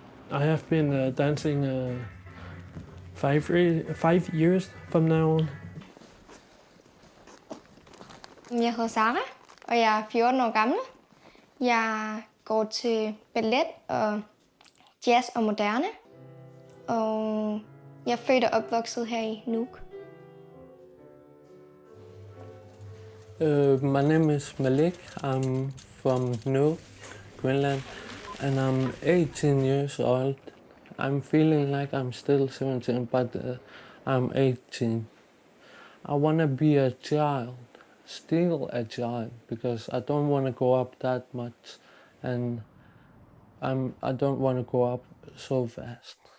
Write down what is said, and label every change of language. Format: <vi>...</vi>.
<en>I have been dancing 5 years from now on.</en> <da>Jeg hedder Sara, og jeg er 14 år gammel. Jeg går til ballet og jazz og moderne. Og jeg er født og opvokset her i Nuuk.</da> <en>My name is Malik. I'm from Nuuk, Greenland, and I'm 18 years old. I'm feeling like I'm still 17, but I'm 18. I want to be a child, still a child, because I don't want to go up that much, and I don't want to go up so fast.</en>